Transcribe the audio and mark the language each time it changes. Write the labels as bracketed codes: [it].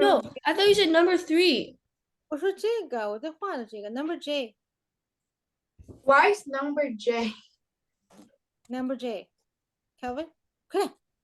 [en] No, I thought you said number 3. [zh] 我说这个，我在画的这个 Number J. [en] Why is number J? Number J. Calvin. 快点。